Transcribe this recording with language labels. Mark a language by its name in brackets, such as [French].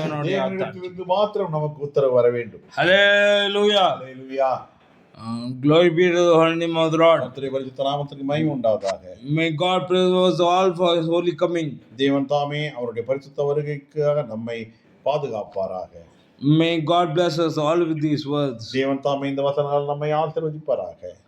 [Tamil] தேவனிடத்திலிருந்து மாத்திரம் நமக்கு உத்தரவு வர வேண்டும். [English] Hallelujah. Hallelujah. Glory be to the holy name of the Lord. [Tamil] கர்த்தருடைய பரிசுத்த நாமத்திற்கு மகிமை உண்டாவதாக. [English] May God preserve all for his holy coming. [Tamil] தேவன் தாமே அவருடைய பரிசுத்த வருகைக்காக நம்மை பாதுகாப்பாராக. [English] May God bless us all with these words. [Tamil] தேவன் தாமே இந்த வசனங்கள் நம்மை ஆசீர்வதிப்பாராக.